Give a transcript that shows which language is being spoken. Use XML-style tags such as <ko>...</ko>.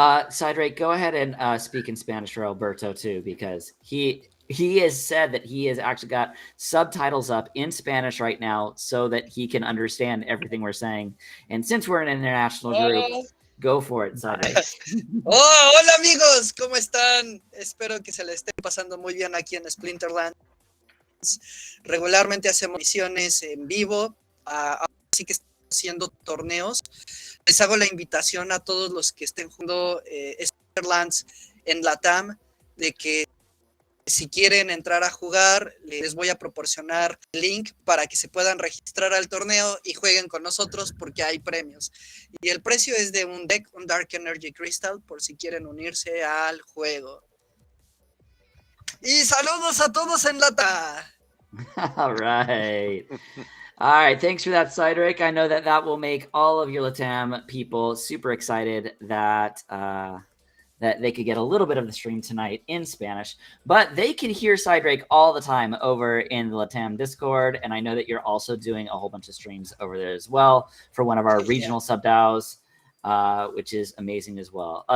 <en>Sidrake, go ahead and speak in Spanish for Alberto too, because he has said that he has actually got subtitles up in Spanish right now so that he can understand everything we're saying. And since we're an international group, go for it, Sidrake.</en> <es>Oh, hola amigos, ¿cómo están? Espero que se le esté pasando muy bien aquí en Splinterlands. Regularmente hacemos misiones en vivo, así que estamos haciendo torneos. Les hago la invitación a todos los que estén jugando Splinterlands en Latam de que si quieren entrar a jugar, les voy a proporcionar el link para que se puedan registrar al torneo y jueguen con nosotros porque hay premios. Y el precio es de un deck, un Dark Energy Crystal, por si quieren unirse al juego. Y saludos a todos en Lata.</es> <en>All right. All right. Thanks for that, Sidrake. I know that will make all of your Latam people super excited that that they could get a little bit of the stream tonight in Spanish, but they can hear Sidrake all the time over in the Latam Discord. And I know that you're also doing a whole bunch of streams over there as well for one of our regional sub DAOs, which is amazing as well.</en>